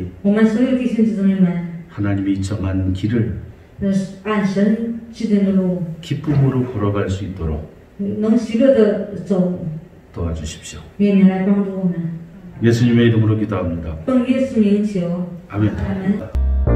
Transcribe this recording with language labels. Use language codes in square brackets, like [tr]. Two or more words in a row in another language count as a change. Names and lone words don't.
[zh] 我们所有弟兄姊妹们， [ko] 하나님이 정한 길을 [zh] 按神制定的路， [ko] 기쁨으로 걸어갈 수 있도록 [zh] 能喜乐的走。 [ko] 도와주십시오. [zh] 愿你来帮助我们。 [ko] 예수님의 이름으로 기도합니다. [zh] 奉耶稣名求， [ko] 아멘. [zh] 阿门。